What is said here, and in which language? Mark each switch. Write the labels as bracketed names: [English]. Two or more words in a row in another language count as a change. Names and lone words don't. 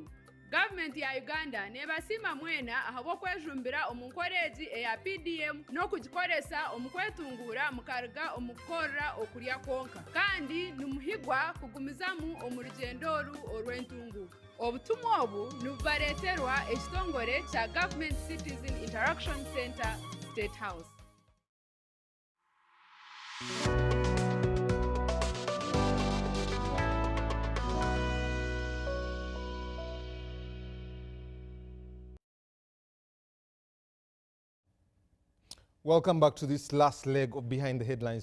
[Nyankole] Gavumenti ya Uganda nebasima mwena ahabw'okwejumbira omu nkoreegi eya PDM n'okugikoresa omu kwetungura mukaruga omu kukorra okulya kwonka kandi nimuhigwa kugumizamu omu rugyendo oru orw'entunguka. Obutumwa obu nibubareeterwa ekitongore kya Government Citizen Interaction Center State House. [English] Welcome back to this last leg of Behind the Headlines.